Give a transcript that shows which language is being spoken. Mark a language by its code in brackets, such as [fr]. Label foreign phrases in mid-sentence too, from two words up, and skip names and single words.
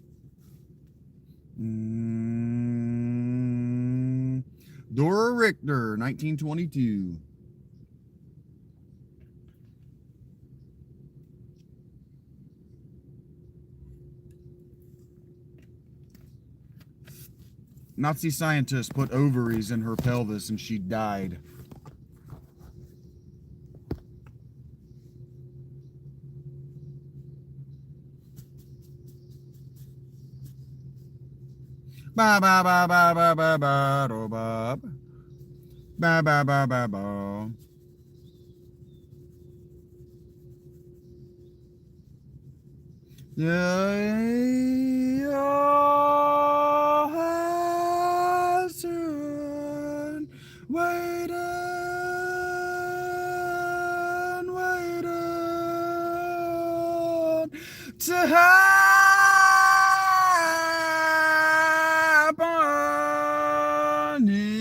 [en] Dora Richter, 1922. Nazi scientist put ovaries in her pelvis and she died. Ba ba ba ba ba ba ba do ba ba ba ba ba ba. Yeah, soon waiting to happen.